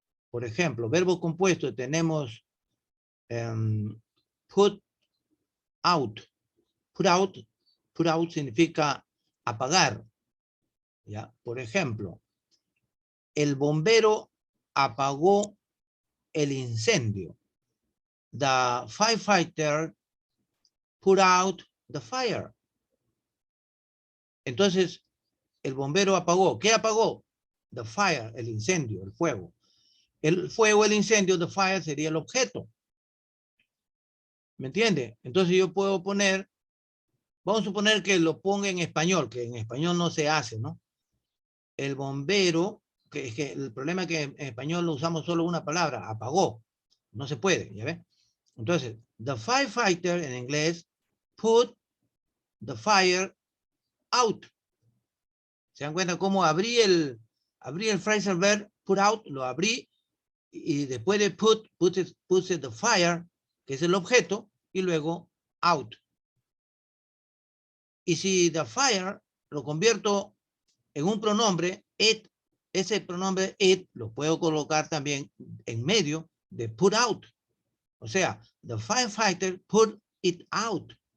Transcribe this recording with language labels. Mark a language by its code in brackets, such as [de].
[es] Por ejemplo, verbos compuestos tenemos put out. Put out significa apagar. ¿Ya? Por ejemplo, el bombero apagó el incendio. [en] The firefighter put out the fire. [es] Entonces, el bombero apagó. ¿Qué apagó? The fire, el incendio, el fuego. El fuego, el incendio, the fire sería el objeto. ¿Me entiende? Entonces yo puedo poner, vamos a suponer que lo ponga en español, que en español no se hace, ¿no? El bombero, que es que el problema es que en español lo usamos solo una palabra, apagó. No se puede, ¿ya ves? Entonces, [en] the firefighter [es] en inglés, [en] put the fire out. [es] ¿Se dan cuenta cómo abrí el phrasal verb, put out, lo abrí, y después de puse the fire, que es el objeto, y luego out. Y si the fire lo convierto en un pronombre, it ese pronombre it lo puedo colocar también en medio de put out. O sea, [en] the firefighter put it out.